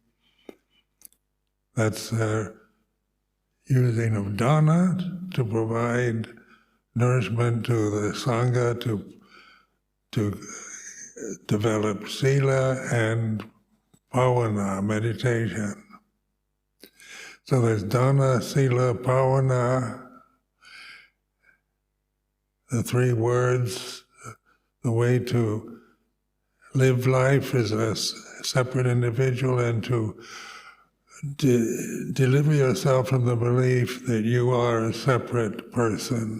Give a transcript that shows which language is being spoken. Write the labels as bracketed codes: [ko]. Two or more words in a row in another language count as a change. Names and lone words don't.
[en] That's their using of dana to provide nourishment to the sangha, to develop sila and bhavana, meditation. So there's [pi] dana, sila, bhavana, [en] the three words. The way to live life as a separate individual and to deliver yourself from the belief that you are a separate person.